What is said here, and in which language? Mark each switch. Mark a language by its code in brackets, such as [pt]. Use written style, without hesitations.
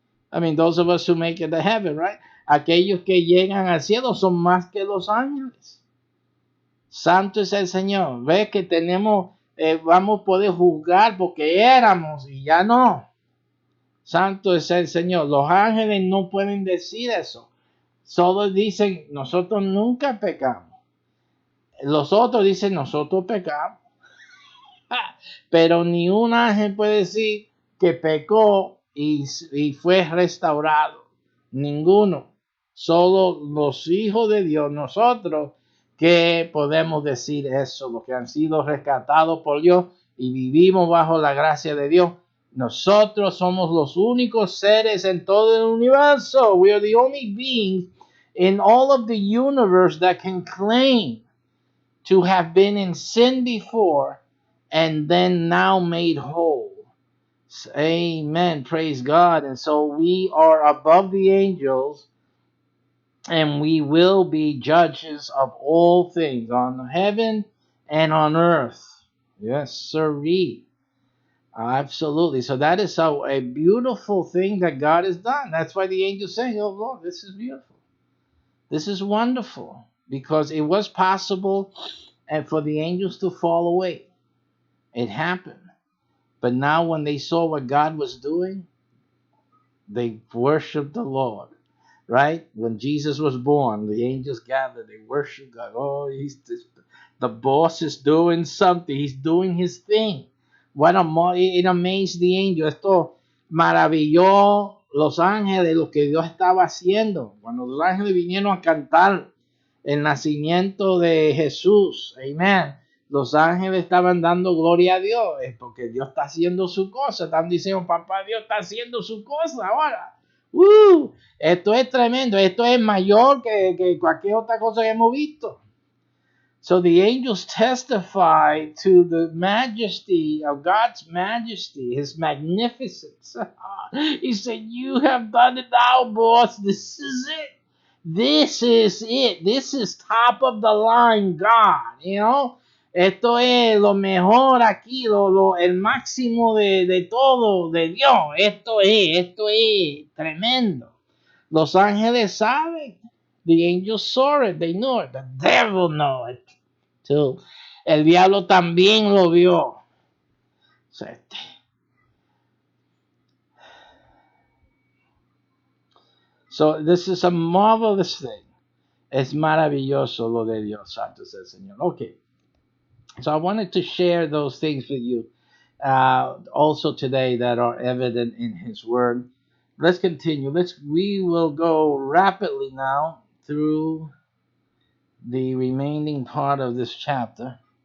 [en] I mean, those of us who make it to heaven, right? [es] Aquellos que llegan al cielo son más que los ángeles. Santo es el Señor. Ve que tenemos, vamos a poder juzgar porque éramos y ya no. Santo es el Señor. Los ángeles no pueden decir eso. Solo dicen, nosotros nunca pecamos. Los otros dicen, nosotros pecamos. Pero ni un ángel puede decir que pecó y fue restaurado. Ninguno. Solo los hijos de Dios, nosotros, que podemos decir eso, los que han sido rescatados por Dios y vivimos bajo la gracia de Dios. Nosotros somos los únicos seres en todo el universo. [en] We are the only beings in all of the universe that can claim to have been in sin before and then now made whole. Amen. Praise God. And so we are above the angels and we will be judges of all things on heaven and on earth. Yes, sirree. Absolutely. So that is a beautiful thing that God has done. That's why the angels say, oh Lord, this is beautiful. This is wonderful. Because it was possible and for the angels to fall away. It happened. But now when they saw what God was doing, they worshiped the Lord. Right? When Jesus was born, the angels gathered, they worshiped God. Oh, the boss is doing something. He's doing his thing. It amazed the angel. [es] Esto maravilló los ángeles lo que Dios estaba haciendo. Cuando los ángeles vinieron a cantar el nacimiento de Jesús. Amén. Los ángeles estaban dando gloria a Dios, porque Dios está haciendo su cosa. Están diciendo, papá Dios está haciendo su cosa ahora. Esto es tremendo. Esto es mayor que cualquier otra cosa que hemos visto. [en] So the angels testify to the majesty of God's majesty, his magnificence. He said, you have done it now, boss. This is it. This is it. This is top of the line God, you know. [es] Esto es lo mejor aquí, el máximo de todo, de Dios. Esto es tremendo. Los ángeles saben. [en] The angels saw it. They knew it. The devil knew it too. [es] El diablo también lo vio. [en] So this is a marvelous thing. [es] Es maravilloso lo de Dios, Santo es el Señor. [en] Okay. So I wanted to share those things with you also today that are evident in his word. Let's continue. We will go rapidly now through the remaining part of this chapter.